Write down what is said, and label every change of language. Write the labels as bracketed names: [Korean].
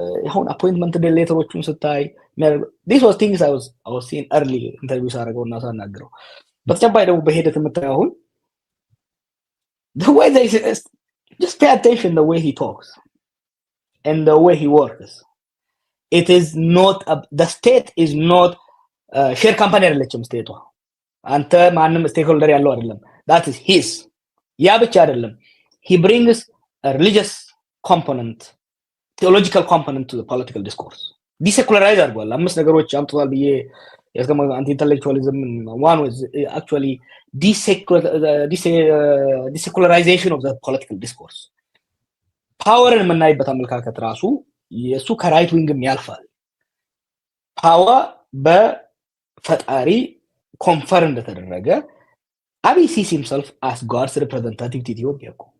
[Amharic] አሁን አፖይንትመንት ሌተሮቹን ስታይ [English] this was things I was seeing early [Amharic] ኢንተርቪው ሳደርገውና ሳናግረው በተጨባጭ ደግሞ በሂደት የምታየው አሁን [English] the way they just pay attention the way he talks and the way he works. It is not the state is not share company [Amharic] አይደለችም ስቴቷ። አንተ ማንም ስቴክሆልደር ያለው አይደለም። [English] that is his። [Amharic] ያ ብቻ አይደለም፣ [English] he brings a religious component, theological component to the political discourse. desecularize [Amharic] አድርጓል። አምስት ነገሮች አምጥቷል ብዬ ያስቀመጠው አንቲ ኢንተሌክቹዋሊዝም [English] one was actually desecularization of the political discourse. [Amharic] ፓወርን የምናይበት አመለካከት ራሱ የሱ ከራይት ዊንግም ያልፋል። ፓወር በፈጣሪ ኮንፈር እንደተደረገ አብይ [English] sees himself as God's representative to Ethiopia.